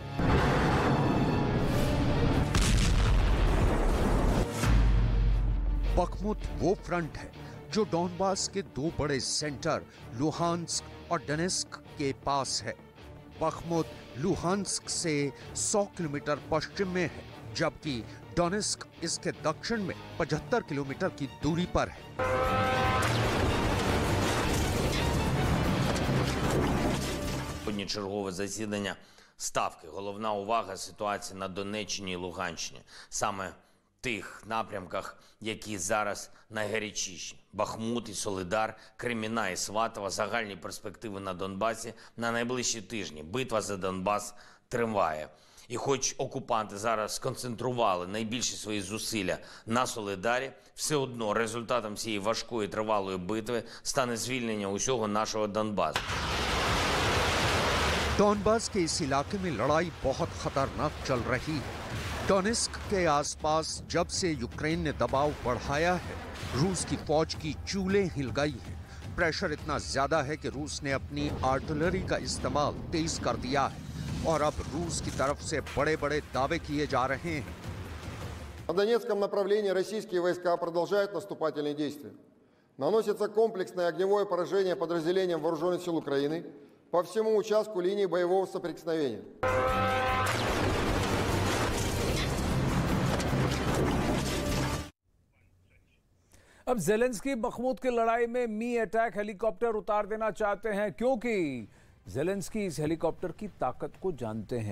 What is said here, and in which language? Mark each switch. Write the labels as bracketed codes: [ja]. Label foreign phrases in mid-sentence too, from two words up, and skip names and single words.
[hi] बखमुत वो फ्रंट है जो डॉनबास के दो बड़े सेंटर लुहांस्क और डोनेस्क के पास है। बखमुत लुहांस्क से 100 किलोमीटर पश्चिम में है, जबकि डोनेस्क इसके दक्षिण में 75 किलोमीटर की दूरी पर है। [uk] Чергове засідання Ставки. Головна увага – ситуація на Донеччині і Луганщині. Саме в тих напрямках, які зараз найгарячіші. Бахмут і Солидар, Креміна і Сватово, загальні перспективи на Донбасі на найближчі тижні. Битва за Донбас триває. І хоч окупанти зараз сконцентрували найбільші свої зусилля на Солидарі, все одно результатом цієї важкої тривалої битви стане звільнення усього нашого Донбасу. डॉनबास के इस इलाके में लड़ाई बहुत खतरनाक चल रही है। डोनेस्क के आसपास जब से यूक्रेन ने दबाव बढ़ाया है, रूस की फौज की चूलें हिल गई हैं। प्रेशर इतना ज्यादा है कि रूस ने अपनी आर्टिलरी का इस्तेमाल तेज कर दिया है और अब रूस की तरफ से बड़े-बड़े दावे किए जा रहे हैं। [ru] На Донецком направлении российские войска продолжают наступательные действия. Наносится комплексное огневое поражение подразделениям вооруженных сил Украины по всему участку линии боевого соприкосновения. [hi] अब ज़ेलेंस्की बखमुत की लड़ाई में मी [en] attack helicopter [hi] उतार देना चाहते हैं, क्योंकि ज़ेलेंस्की इस हेलीकॉप्टर की ताकत को जानते हैं।